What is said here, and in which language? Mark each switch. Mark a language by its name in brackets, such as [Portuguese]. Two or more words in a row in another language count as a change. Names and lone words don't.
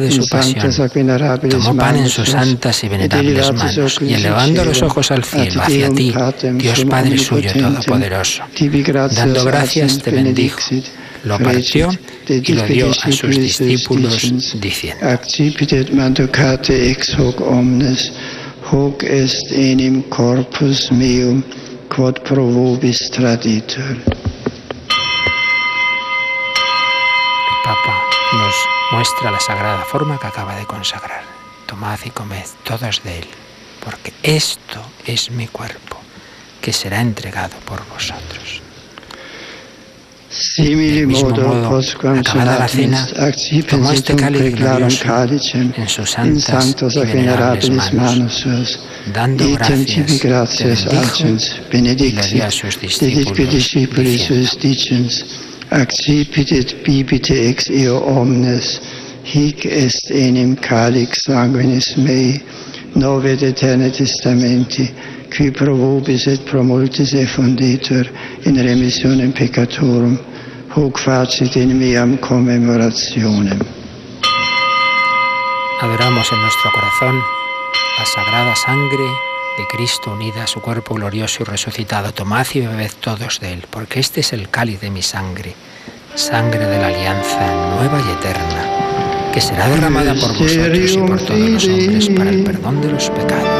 [Spanish] de su pasión, tomó pan en sus santas y venerables manos, y elevando los ojos al cielo, hacia ti, Dios Padre suyo todopoderoso, dando gracias, te bendijo, lo partió y lo dio a sus discípulos, diciendo: [Latin] hoc est enim corpus meum, quod pro vobis traditur. [Spanish] Papa nos muestra la sagrada forma que acaba de consagrar. Tomad y comed todos de él, porque esto es mi cuerpo, que será entregado por vosotros. Del mismo modo, acabada la cena, tomó este cáliz glorioso en sus santas y venerables manos, dando gracias, te bendijo y lo dio a sus discípulos, diciendo: [Latin] accipitet bibite ex eo omnes, hic est enim calix sanguinis mei, novet aeterni testamenti, qui pro vobis et pro multis effunditur in remissionem peccatorum, hoc facit in meam commemorationem. [Spanish] Adoramos en nuestro corazón la sagrada sangre de Cristo unida a su cuerpo glorioso y resucitado. Tomad y bebed todos de él, porque este es el cáliz de mi sangre, sangre de la alianza nueva y eterna, que será derramada por vosotros y por todos los hombres para el perdón de los pecados.